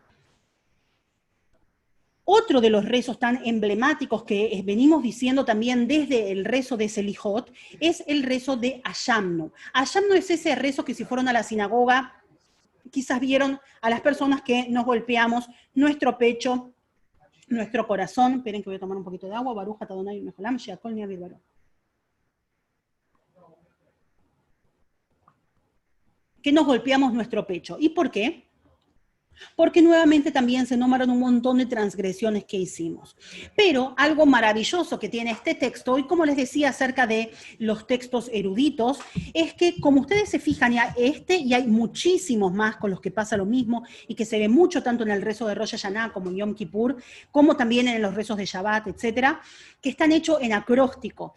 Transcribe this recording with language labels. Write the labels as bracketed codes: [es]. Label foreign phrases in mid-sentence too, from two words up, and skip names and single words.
[es] Otro de los rezos tan emblemáticos que venimos diciendo también desde el rezo de Selijot es el rezo de Ayamnu. Ayamnu es ese rezo que si fueron a la sinagoga, quizás vieron a las personas que nos golpeamos nuestro pecho, nuestro corazón. Esperen que voy a tomar un poquito de agua. [he] ברוך אתה אדוני מלך העולם, שהכל נהיה בדברו. [es] Que nos golpeamos nuestro pecho. ¿Y por qué? Porque nuevamente también se nombran un montón de transgresiones que hicimos. Pero algo maravilloso que tiene este texto, y como les decía acerca de los textos eruditos, es que como ustedes se fijan, y hay muchísimos más con los que pasa lo mismo, y que se ve mucho tanto en el rezo de Rosh Hashanah como en Yom Kippur, como también en los rezos de Shabbat, etcétera, que están hechos en acróstico.